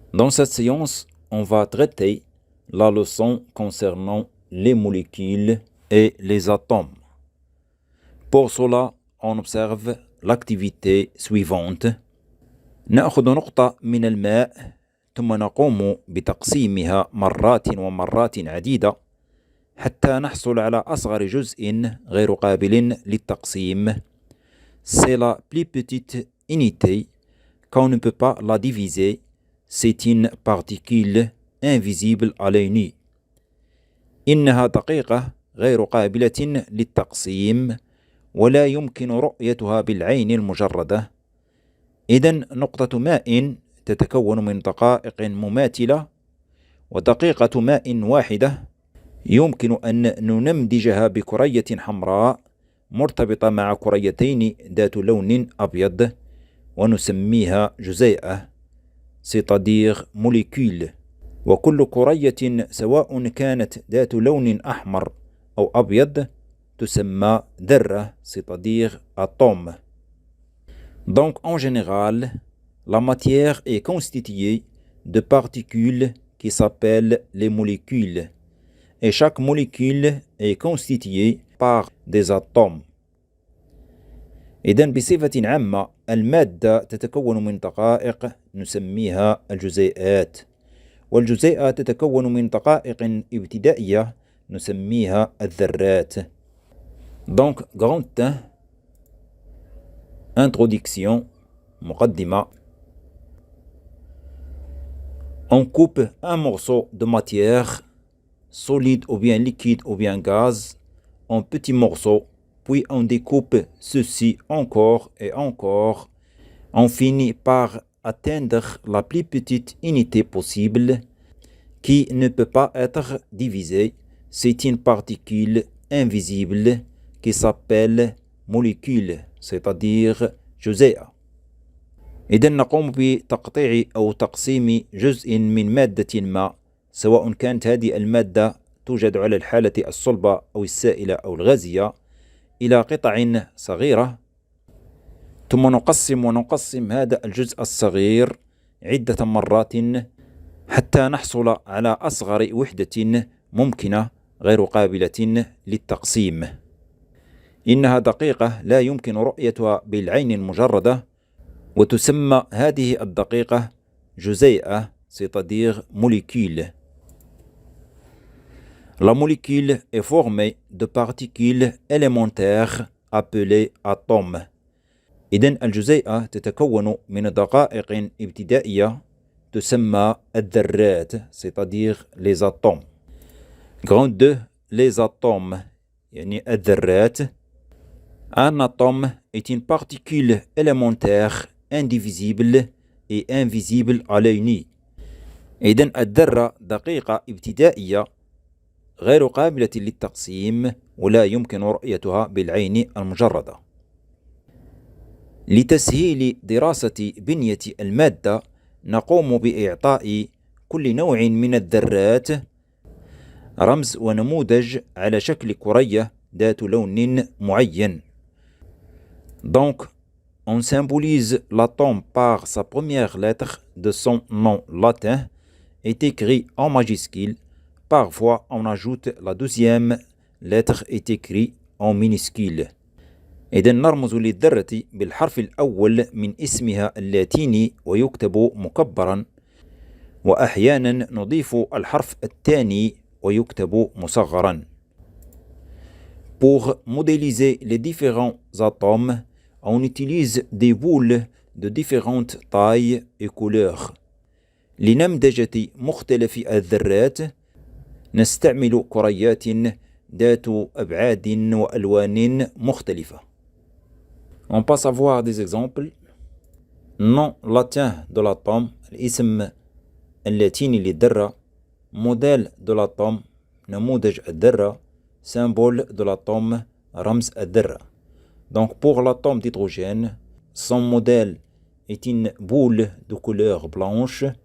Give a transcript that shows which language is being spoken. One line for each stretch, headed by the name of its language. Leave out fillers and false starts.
French: Dans cette séance, on va traiter la leçon concernant les molécules et les atomes. Pour cela, on observe l'activité suivante.
Arabic: نأخذ نقطة من الماء ثم نقوم بتقسيمها مرات ومرات عديدة حتى نحصل على أصغر جزء غير قابل للتقسيم.
French: C'est la plus petite unité qu'on ne peut pas la diviser. C'est une particule invisible à l'œil nu.
Arabic: إنها دقيقة غير قابلة للتقسيم ولا يمكن رؤيتها بالعين المجردة. إذن نقطة ماء تتكون من دقائق مماثلة، ودقيقة ماء واحدة يمكن أن ننمدجها بكرية حمراء مرتبطة مع كريتين ذات لون أبيض ونسميها جزيئة،
French: c'est-à-dire molécule.
Arabic: وكل كرية سواء كانت ذات لون أحمر أو أبيض تسمى ذرة،
French: c'est-à-dire atome. Donc en général, la matière est constituée de particules qui s'appellent les molécules, et chaque molécule est constituée par des atomes.
Arabic: إذن بصفة عامة المادة تتكون من دقائق نسميها الجزيئات، والجزيئة تتكون من دقائق ابتدائية نسميها الذرات.
French: Donc grande introduction
Arabic: مقدمة.
French: On coupe un morceau de matière solide ou bien liquide ou bien gaz en petits morceaux, puis on découpe ceci encore et encore. On finit par atteindre la plus petite unité possible qui ne peut pas être divisée. C'est une particule invisible qui s'appelle molécule, c'est-à-dire
Arabic: جزيئة. إذن نقوم بتقطيع أو تقسيم جزء من مادة ما، سواء كانت هذه المادة توجد على الحالة الصلبة أو السائلة أو الغازية، إلى قطع صغيرة، ثم نقسم هذا الجزء الصغير عدة مرات حتى نحصل على أصغر وحدة ممكنة غير قابلة للتقسيم. إنها دقيقة لا يمكن رؤيتها بالعين المجردة، وتسمى هذه الدقيقة جزيئة،
French: c'est-à-dire molécule. La molécule est formée de particules élémentaires appelées atomes.
Arabic: إذن الجزيئة تتكون من دقائق ابتدائية تسمى الذرات،
French: c'est-à-dire les atomes. Grand 2, les atomes
Arabic: يعني الذرات.
French: Un atome est une particule élémentaire indivisible et invisible à l'œil nu.
Arabic: إذن الذرة دقيقة ابتدائية غير قابلة للتقسيم ولا يمكن رؤيتها بالعين المجردة. لتسهيل دراسة بنية المادة نقوم بإعطاء كل نوع من الذرات رمز ونموذج على شكل كرية ذات لون معين.
French: Donc, on symbolise l'atome par sa première lettre de son nom latin, est écrit en majuscule. Parfois, on ajoute la deuxième lettre est écrit en minuscule.
Arabic: إذن نرمز للذرة بالحرف الأول من اسمها اللاتيني ويكتب مكبرا، وأحيانا نضيف الحرف الثاني ويكتب مصغرا.
French: Pour modéliser les différents atomes, on utilise des boules de différentes tailles et couleurs.
Arabic: لنمذجة مختلف الذرات نستعمل كريات ذات أبعاد وألوان مختلفة.
French: On passe à voir des exemples. Nom latin de l'atome
Arabic: الاسم اللاتيني للذرة.
French: Modèle de l'atome
Arabic: نموذج الذرة.
French: Symbole de l'atome
Arabic: رمز الذرة.
French: Donc pour l'atome d'hydrogène, son modèle est une boule de couleur blanche.